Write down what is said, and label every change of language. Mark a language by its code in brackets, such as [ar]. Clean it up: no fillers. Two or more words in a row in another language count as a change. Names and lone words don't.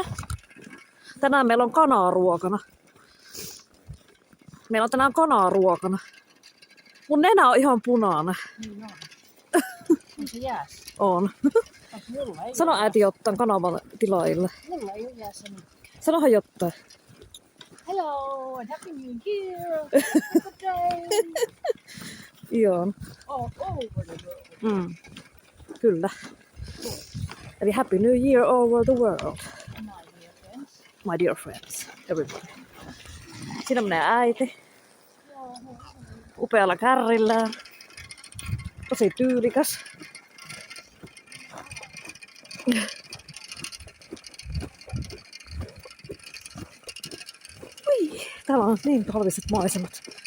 [fi] Tänään meillä on kanaa ruokana. Mun nenä on ihan punainen. Niin on. On se jäässä? On. Sano äiti jotain kanavan tilaajille. Mulla ei ole jäässä mitään. Sanohan jotain. [en] Hello and happy new year. Good day. [fi] Joo. [en] All over the world. [fi] Kyllä. [en] Eli happy new year over the world. My dear friends. My dear friends. Everybody. [fi] Siinä menee äiti. Upealla kärrillään. Tosi tyylikäs. Ui, täällä on niin talviset maisemat.